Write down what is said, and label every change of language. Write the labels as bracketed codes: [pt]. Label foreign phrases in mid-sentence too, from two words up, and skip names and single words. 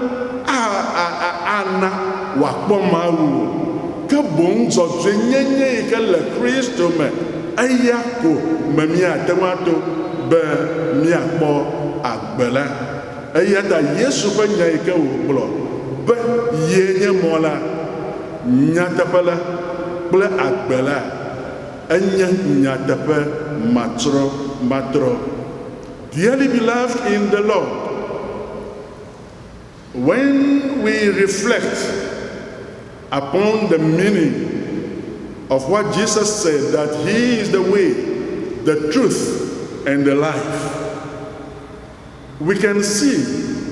[ee] ana wòakpɔ Mawu o ke boŋ dzɔdzɔenyenye yi ke le Kristo me eya ko me míate ŋu ato be míakpɔ agbe la eya ta Yesu ƒe nya yi ke wògblɔ be yee nye mɔ la nyateƒe la kple agbe la enye nyateƒe matrɔ. [en] Dearly beloved in the Lord, when we reflect upon the meaning of what Jesus said, that He is the way, the truth, and the life, we can see